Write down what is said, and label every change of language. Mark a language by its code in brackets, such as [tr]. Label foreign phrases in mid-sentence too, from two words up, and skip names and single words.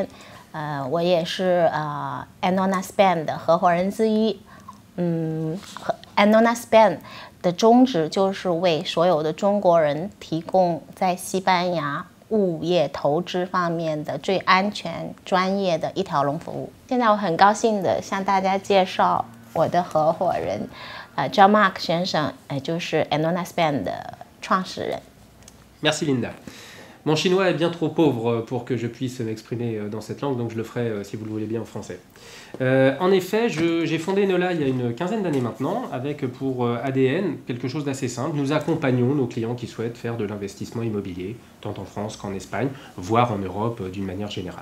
[zh] 我也是Anona Spain 的合伙人之一。Anona Spain 的宗旨就是为所有的中国人提供在西班牙物业投资方面的最安全、专业的一条龙服务。现在我很高兴的向大家介绍我的合伙人。Jean-Marc 先生，就是 Anona Spain 的创始人。 [fr] Merci Linda. Mon chinois est bien trop pauvre pour que je puisse m'exprimer dans cette langue, donc je le ferai, si vous le voulez bien, en français. En effet, j'ai fondé Enola il y a une quinzaine d'années maintenant, avec pour ADN quelque chose d'assez simple. Nous accompagnons nos clients qui souhaitent faire de l'investissement immobilier, tant en France qu'en Espagne, voire en Europe d'une manière générale.